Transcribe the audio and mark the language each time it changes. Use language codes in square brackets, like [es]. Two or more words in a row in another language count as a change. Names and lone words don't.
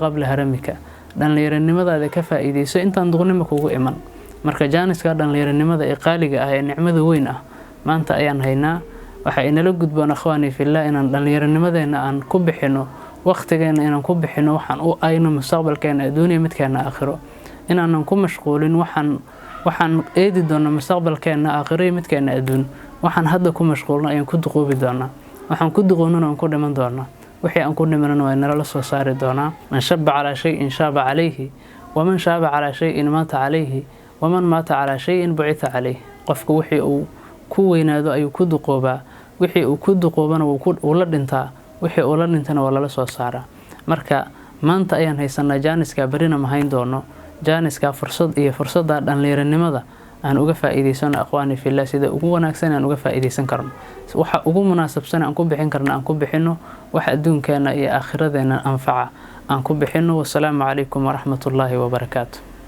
[so] qabla haramika dhalinyaranimadaada ka faa'iideyso intaan duqnimo kugu iman marka jaaniska dhalinyaranimada ee qaaliga ah ee nicmada weyn ah maanta ayaan haynaa waxa inala gudboon [ar] إخواني في الله [so] inaan dhallinyaranimadeena aan ku bixino waqtigeena inaan ku bixino waxaan u ayno mustaqbalkeena adduunyo midkeena aakhiro inaanan ku mashquulin waxaan eedi doona mustaqbalkeena aakhiro midkeena adduun waxaan hadda ku mashquulno ayaan ku duqoobi doonaa waxaan ku duqoonana aan ku dhiman doonaa wixii aan ku dhimanana waa nala soo saari doonaa [ar] من شب على شيء شاب عليه ومن شاب على شيء مات عليه ومن مات على شيء بعث عليه [so] qofku wixii uu ku weynaado ayuu ku duqoobaa wixii uu ku duqoobana uu la dhintaa wixii uu la dhintana waa lala soo saaraa marka maanta ayaan haysanaa jaaniska berrina ma hayn doono jaaniska fursadda dhalinyaranimada aan uga faa'iideysano [ar] إخواني في الله [so] sida ugu wanaagsan aan uga faa'iideysan karno waxa ugu munaasabsan aan ku bixin karno aan ku bixino wax adduunkeena iyo aakhiradeena anfaca aan ku bixino [ar] والسلام عليكم ورحمة الله وبركاته